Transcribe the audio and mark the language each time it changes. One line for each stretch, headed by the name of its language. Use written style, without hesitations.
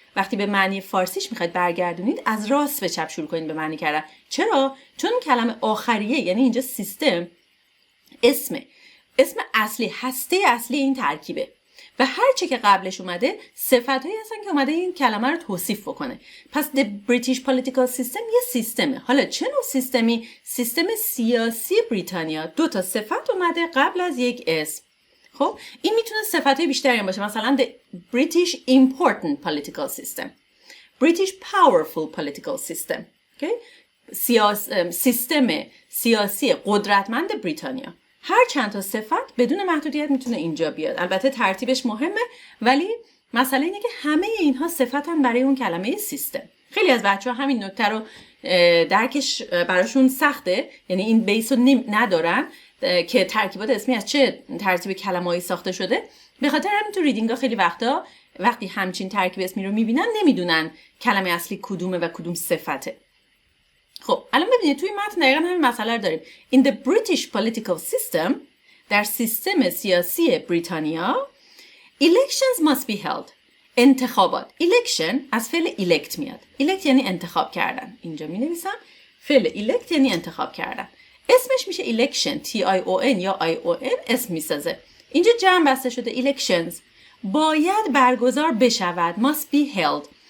Persian: وقتی به معنی فارسیش میخواید برگردونید از راست به چپ شروع کنید به معنی کردن. چرا؟ چون کلمه آخریه، یعنی اینجا سیستم اسم اصلی، هسته اصلی این ترکیبه و هر چی که قبلش اومده صفتایی هستن که اومده این کلمه رو توصیف بکنه. پس
English: the British political system
Persian: یه سیستمه. حالا چه نوع سیستمی؟ سیستم سیاسی بریتانیا. 2 تا صفت اومده قبل از یک اسم. خب این میتونه صفتای بیشتری هم باشه، مثلا
English: the British important political system، British powerful political system. okay?
Persian: سیستم سیاسی قدرتمند بریتانیا. هر چند تا صفت بدون محدودیت میتونه اینجا بیاد. البته ترتیبش مهمه، ولی مسئله اینه که همه اینها صفتن برای اون کلمه سیستم. خیلی از بچه‌ها همین نکته رو درکش براشون سخته، یعنی این بیس رو ندارن که ترکیبات اسمی از چه ترتیب کلمه‌ای ساخته شده. به خاطر همین تو ریدینگ‌ها خیلی وقتا وقتی همچین ترکیب اسمی رو میبینن نمیدونن کلمه اصلی کدومه و کدوم صفته. خب الان ببینید توی متن دقیقاً همین مسئله رو داریم.
English: In the British political system،
Persian: در سیستم سیاسی بریتانیا،
English: elections must be held.
Persian: انتخابات. election از فعل elect میاد. elect یعنی انتخاب کردن. اینجا می نویسم فعل elect یعنی انتخاب کردن. اسمش میشه election. T-I-O-N یا I-O-N اسم میسازه. اینجا جمع بسته شده elections. باید برگزار بشود.
English: must be held.